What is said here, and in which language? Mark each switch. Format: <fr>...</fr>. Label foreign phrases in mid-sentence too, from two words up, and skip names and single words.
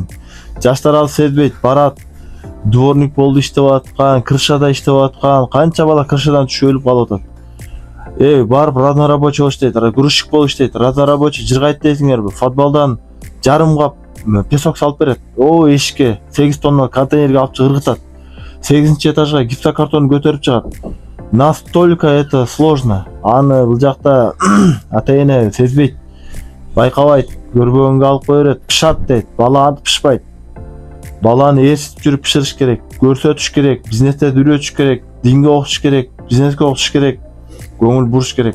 <ky>Жаштар ал сезбейт, барат, дворник болду иштеп аткан, крышада иштеп аткан, канча бала крышадан түшүп өлүп калып атат. Барып разнорабочий болуш дейт, грузчик болуш дейт, разнорабочий жыргайт дейсиңерби? Футболдон жарым кап песок салып берет. Эшикке 8 тонна контейнерге алып чыгып ыргытат. 8-этажга гипсокартон көтөрүп чыгат.</ky> <ru>Настолько это сложно.</ru> <ky>Аны бул жакта ата-эне сезбейт, байкабайт, көрбөгөнгө алып кое берет, пышат дейт. Бала антип пышпайт. Баланы ээрчитип жүрүп пышырыш керек, көрсөтүш керек, бизнесте үйрөтүш керек, динге окутуш керек, бизнеске окутуш керек, көңүл буруш керек.</ky>